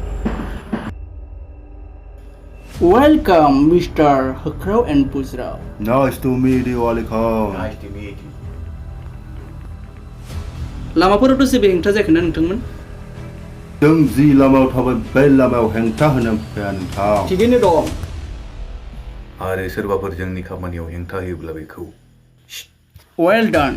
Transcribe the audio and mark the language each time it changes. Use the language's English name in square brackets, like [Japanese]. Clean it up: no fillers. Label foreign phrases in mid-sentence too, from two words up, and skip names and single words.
[English] Welcome, Mr. Hokraw and Buzraw. Nice to meet you, Wel Come. Nice to meet you. [Bodo] लामाफोरावथ' जेबो हेंथा जायाखैना नोंथांमोन? जों जि लामायाव थाबाय बे लामायाव हेंथा होनो फैया नोंथां। थिगैनो दं। आरो सोरबाफोर जोंनि खामानियाव हेंथा होयोब्ला बेखौ [English] well done.